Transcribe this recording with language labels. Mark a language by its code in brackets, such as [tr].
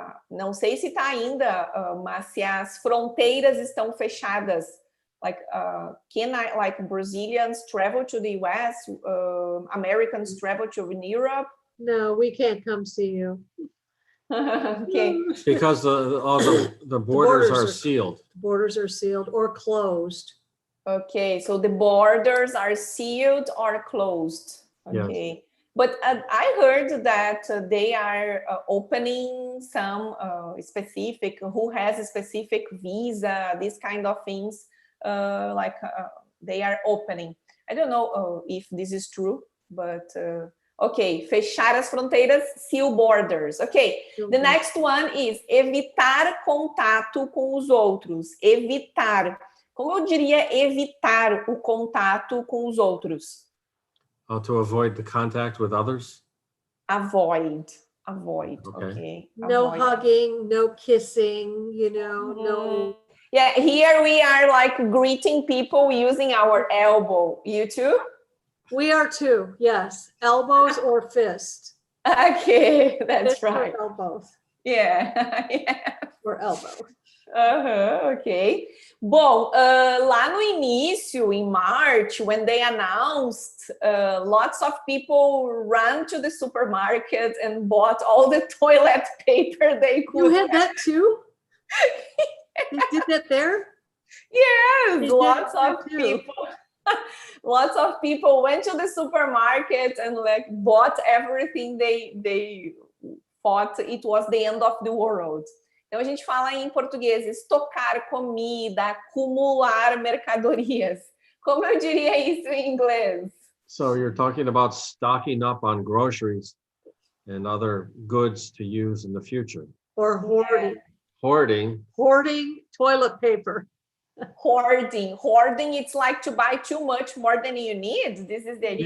[pt] Não sei se está ainda, mas se as fronteiras estão fechadas. [en] Like, like Brazilians travel to the US, Americans travel to Europe? No, we can't come see you. Okay. Because the borders are sealed. Borders are sealed or closed. Okay, so the borders are sealed or closed. Okay. Yes. But I heard that they are opening some specific, who has a specific visa, these kind of things, they are opening. I don't know if this is true, but ok, [pt] fechar as fronteiras, [en] seal borders. [pt] Ok, [en] the next one is [pt] evitar contato com os outros. Evitar. Como eu diria evitar o contato com os outros? [en] To avoid the contact with others? Avoid. Okay. No hugging, no kissing, no. Yeah, here we are like greeting people using our elbow. You too? We are too, yes. Elbows or fist. Okay, that's fist right. Or elbows. Yeah. Or elbow. Ok. [pt] Bom, lá no início, [en] in March, when they announced, lots of people ran to the supermarket and bought all the toilet paper they could. You had that too? They did that there? Yes, lots of people. Lots of people went to the supermarket and like bought everything they thought it was the end of the world. [pt] Então a gente fala em português, estocar comida, acumular mercadorias. Como eu diria isso em inglês? [en] So you're talking about stocking up on groceries and other goods to use in the future. Or hoarding. Hoarding. Hoarding toilet paper. Hoarding. Hoarding, it's like to buy too much more than you need. This is the idea.